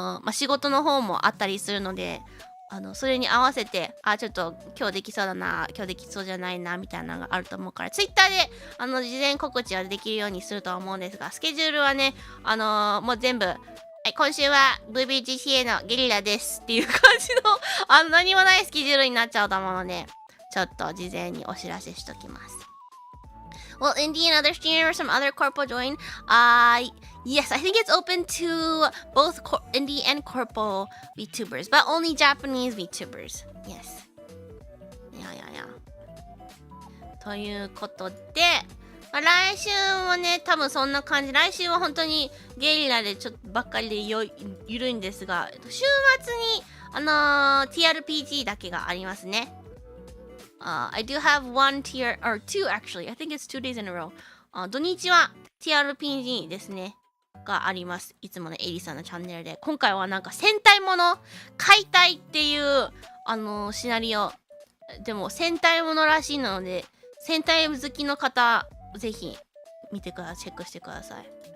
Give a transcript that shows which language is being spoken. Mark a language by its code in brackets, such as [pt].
[ja] 仕事の方もあったりするので、それに合わせてちょっと今日できそうだな、今日できそうじゃないなみたいなのがあると思うから、ツイッターで事前告知はできるようにするとは思うんですが、スケジュールはねもう全部今週は VBGCA のゲリラですっていう感じの何もないスケジュールになっちゃうと思うので、ちょっと事前にお知らせしときます。 [en] Will Indie and other streamers from other corpo join? Yes, I think it's open to both indie and corpo VTubers, but only Japanese VTubers. Yes. Yeah. [ja] ということで、来週もね、多分そんな感じ。来週は本当にゲリラでちょっとばっかりでゆるいんですが、週末にTRPG だけがありますね。 [en] I do have one tier, or two actually. I think it's 2 days in a row. [ja] 土日は TRPG ですね。があります。いつものエリさんのチャンネルで。今回はなんか戦隊もの解体っていうシナリオ。でも戦隊ものらしいので、戦隊好きの方、ぜひ見てください。チェックしてください。